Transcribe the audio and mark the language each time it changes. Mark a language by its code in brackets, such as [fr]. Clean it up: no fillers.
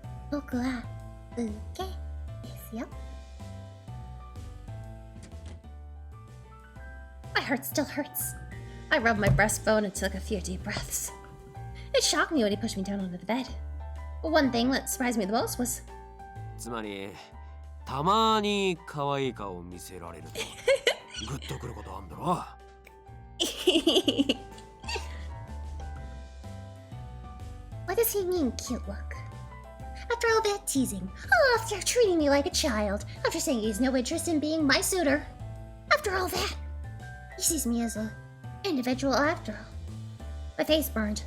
[ja] 僕は受けですよ。 [en] My heart still hurts. I rubbed my breastbone and took a few deep breaths. It shocked me when he pushed me down onto the bed. One thing that surprised me the most was... [ja] つまりたまに可愛い顔を見せられるとグッとくることあんだろ。 [en] What does he mean, cute look? After all that teasing, after treating me like a child, after saying he has no interest in being my suitor, after all that, he sees me as a individual after all. My face burned.